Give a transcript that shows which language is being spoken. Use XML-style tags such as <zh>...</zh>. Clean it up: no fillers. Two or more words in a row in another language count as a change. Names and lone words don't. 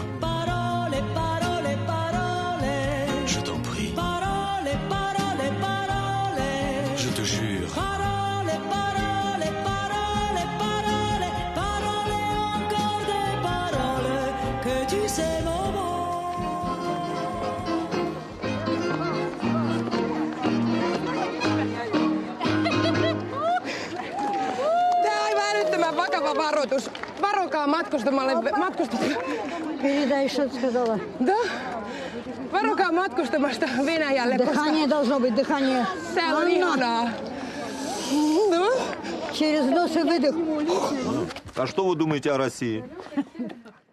<fr>Parole, parole, parole. Je t'en prie. Parole, parole, parole. Je te jure. Parole, parole, parole, parole. Parole, encore des paroles que tu sais nos mots.</fr> <fi>Tämä on aivan älyttömän vakava varoitus. Varokaa matkustamalle.</fi> <ru>Передай, что ты сказала. Да?</ru> <fi>Varokaa matkustamasta Venäjälle,</fi> <ru>Дыхание должно быть, дыхание.</ru> <fi>Täällä on ihanaa.</fi> <ru>Через нос и выдох. А что вы думаете о России?</ru>